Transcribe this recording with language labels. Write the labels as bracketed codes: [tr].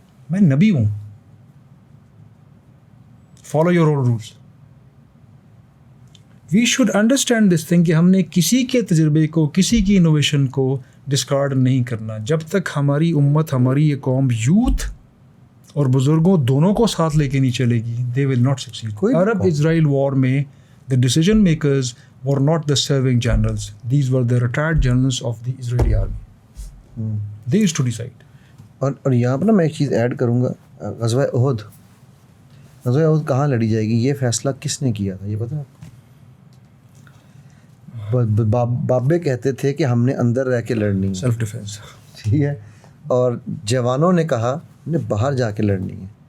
[ur] میں نبی ہوں, [en] Follow your own rules. We should understand this thing [ur] کہ ہم نے کسی کے تجربے کو, کسی کی انوویشن کو ڈسکارڈ نہیں کرنا. جب تک ہماری امت, ہماری یہ قوم یوتھ اور بزرگوں دونوں کو ساتھ لے کے نہیں چلے گی, [en] They will not succeed. Arab Israel war میں the decision makers were not the serving generals, these were the retired generals of the Israeli army. They used to decide. [ur] اور یہاں پہ نا میں ایک چیز ایڈ کروں گا, غزوہ احد. غزوہ احد کہاں لڑی جائے گی, یہ فیصلہ کس نے کیا تھا یہ پتہ ہے آپ کو؟ بابے کہتے تھے کہ ہم نے اندر رہ کے لڑنی ہے, [en] self defence, [ur] ٹھیک ہے, اور جوانوں نے کہا ہم نے باہر جا کے لڑنی ہے.